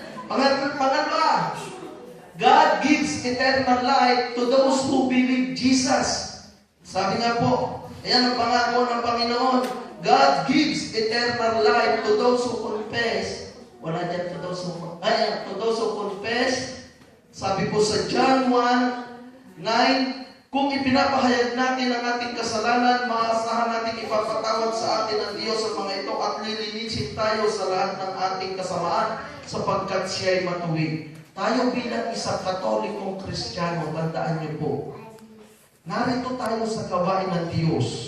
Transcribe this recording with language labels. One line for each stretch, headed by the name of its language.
Filipino: Pangalawa,
English: God gives eternal life to those who believe Jesus.
Filipino: Sabi nga po, ayan ang pangako ng Panginoon.
English: God gives eternal life to those who confess.
Filipino: Wala dyan
English: to those who confess.
Filipino: Sabi po sa John 1:9, kung ipinapahayag natin ang ating kasalanan, maasahan natin ipapatawad sa atin ng Diyos sa mga ito at lilinisin tayo sa lahat ng ating kasamaan sapagkat siya'y matuwid. Tayo bilang isang Katolikong Kristiyano, tandaan niyo po, narito tayo sa gawain ng Diyos.